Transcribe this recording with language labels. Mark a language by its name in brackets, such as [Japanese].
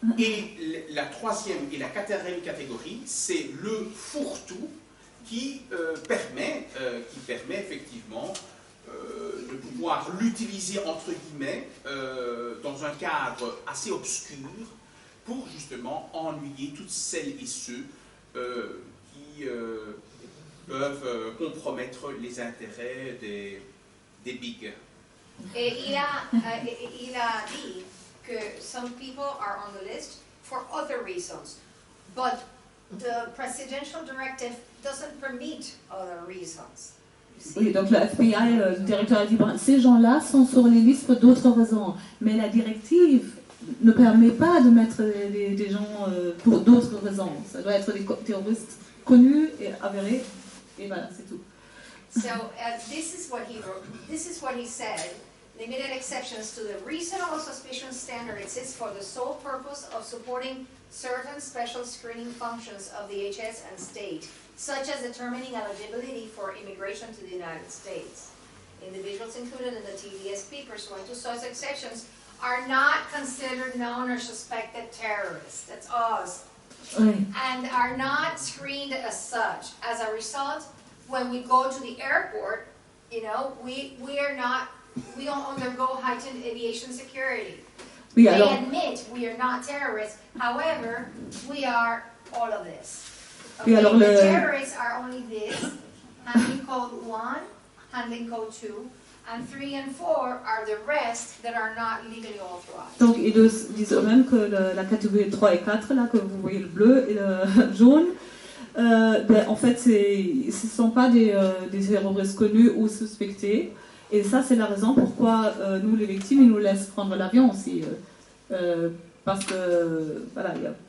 [French] Et la troisième et la quatrième catégorie, c'est le fourre-tout qui permet effectivement de pouvoir l'utiliser entre guillemets dans un cadre assez obscur pour justement ennuyer toutes celles et ceux qui peuvent compromettre les intérêts des bigs. Et il a dit que [English] some people are on the list for other reasons, but the presidential directive doesn't permit other reasons. [French] Oui, donc le FBI, le directeur a dit, bon, ces gens-là sont sur les listes pour d'autres raisons, mais la directive ne permet pas de mettre des gens pour d'autres raisons. Ça doit être des terroristes connus et avérés, et voilà, c'est tout. [English] So this is what he said. Limited exceptions to the reasonable suspicion standard exist for the sole purpose of supporting certain special screening functions of the HS and state, such as determining eligibility for immigration to the United States. Individuals included in the TVSP pursuant to such exceptions are not considered known or suspected terrorists. That's us. [French] Oui. [English] And are not screened as such. As a result, when we go to the airport, you know, we don't undergo heightened aviation security. [French] Oui, [English] They [French] alors, [English] admit we are not terrorists. However, we are all of this. [French] Oui, [English] Okay? [French] alors [English] The [French] le- [English] terrorists are only this, handling code 1, handling code 2, and 3 and 4 are the rest that are not legally authorized. [French] donc ils disent eux-mêmes que la catégorie 3 et 4, là, que vous voyez le bleu et le jaune, en fait, ce ne sont pas des terroristes connus ou suspectés. Et ça, c'est la raison pourquoi nous, les victimes, ils nous laissent prendre l'avion aussi. Parce que, voilà, il y a